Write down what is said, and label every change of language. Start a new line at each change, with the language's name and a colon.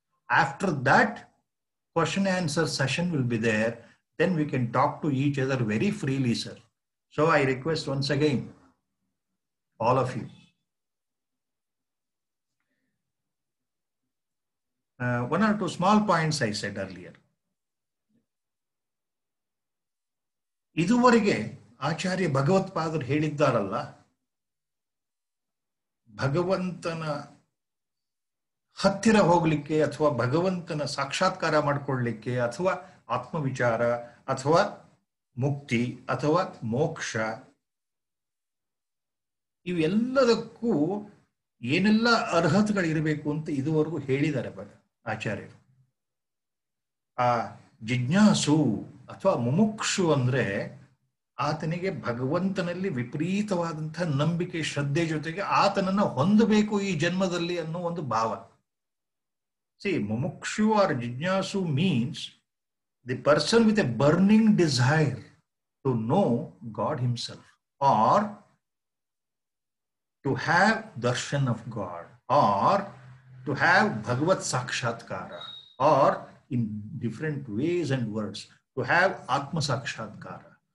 English: After that, question answer session will be there. Then we can talk to each other very freely, sir. So I request once again, all of you. One or two small points I said earlier.
Kannada: ಇದುವರೆಗೆ ಆಚಾರ್ಯ ಭಗವತ್ಪಾದರು ಹೇಳಿದ್ದಾರಲ್ಲ, ಭಗವಂತನ ಹತ್ತಿರ ಹೋಗ್ಲಿಕ್ಕೆ ಅಥವಾ ಭಗವಂತನ ಸಾಕ್ಷಾತ್ಕಾರ ಮಾಡಿಕೊಳ್ಳಲಿಕ್ಕೆ ಅಥವಾ ಆತ್ಮವಿಚಾರ ಅಥವಾ ಮುಕ್ತಿ ಅಥವಾ ಮೋಕ್ಷ, ಇವೆಲ್ಲದಕ್ಕೂ ಏನೆಲ್ಲ ಅರ್ಹತೆಗಳಿರಬೇಕು ಅಂತ ಇದುವರೆಗೂ ಹೇಳಿದ್ದಾರೆ ಆಚಾರ್ಯರು. ಆ ಜಿಜ್ಞಾಸು ಅಥವಾ ಮುಮುಕ್ಷು ಅಂದ್ರೆ ಆತನಿಗೆ ಭಗವಂತನಲ್ಲಿ ವಿಪರೀತವಾದಂತಹ ನಂಬಿಕೆ, ಶ್ರದ್ಧೆ ಜೊತೆಗೆ ಆತನನ್ನ ಹೊಂದಬೇಕು ಈ ಜನ್ಮದಲ್ಲಿ ಅನ್ನೋ ಒಂದು ಭಾವ.
English: See, mumukshu or jijnasu means the person with a burning desire to know God himself, or to have darshan of God, or to have Bhagavat Sakshatkara, or in different ways and words, to have Atma Sakshatkara.